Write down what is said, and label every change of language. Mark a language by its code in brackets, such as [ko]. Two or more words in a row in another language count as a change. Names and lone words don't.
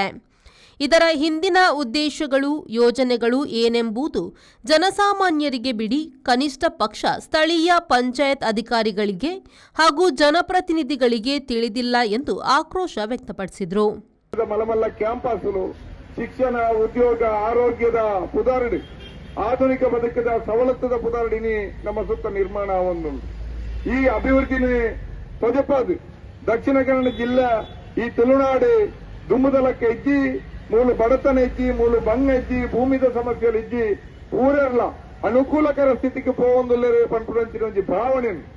[kn] ಇದರ ಹಿಂದಿನ ಉದ್ದೇಶಗಳು, ಯೋಜನೆಗಳು ಏನೆಂಬುದು ಜನಸಾಮಾನ್ಯರಿಗೆ ಬಿಡಿ, ಕನಿಷ್ಠ ಪಕ್ಷ ಸ್ಥಳೀಯ ಪಂಚಾಯತ್ ಅಧಿಕಾರಿಗಳಿಗೆ ಹಾಗೂ ಜನಪ್ರತಿನಿಧಿಗಳಿಗೆ ತಿಳಿದಿಲ್ಲ ಎಂದು ಆಕ್ರೋಶ ವ್ಯಕ್ತಪಡಿಸಿದರು. [tcy] ಮಲಮಲ್ಲ ಕ್ಯಾಂಪಸ್ಲು ಶಿಕ್ಷಣ, ಉದ್ಯೋಗ, ಆರೋಗ್ಯದ ಪುದಾರಡಿ, ಆಧುನಿಕ ಬದುಕದ ಸವಲತ್ತದ ಪುದಾರಡಿನಿ ನಮ್ಮ ಸುತ್ತ ನಿರ್ಮಾಣ ಒಂದು ಈ ಅಭಿವೃದ್ಧಿನಿ ತೊಜಪಾದು ದಕ್ಷಿಣ ಕನ್ನಡ ಜಿಲ್ಲೆ ಈ ತುಳುನಾಡು ದುಮ್ಮದಲಕ್ಕೆ ಇಜ್ಜಿ ಮೂಲು ಬಡತನ ಇಜ್ಜಿ, ಮೂಲು ಬಂಗ ಇಜ್ಜಿ, ಭೂಮಿದ ಸಮಸ್ಯೆಗಳು ಇಜ್ಜಿ ಊರೆಲ್ಲ ಅನುಕೂಲಕರ ಸ್ಥಿತಿಗೆ ಪೋವೊಂದುಲ್ಲರೆ ಪಂಪುನಂಚಿನ ಒಂಜಿ ಭಾವನೆ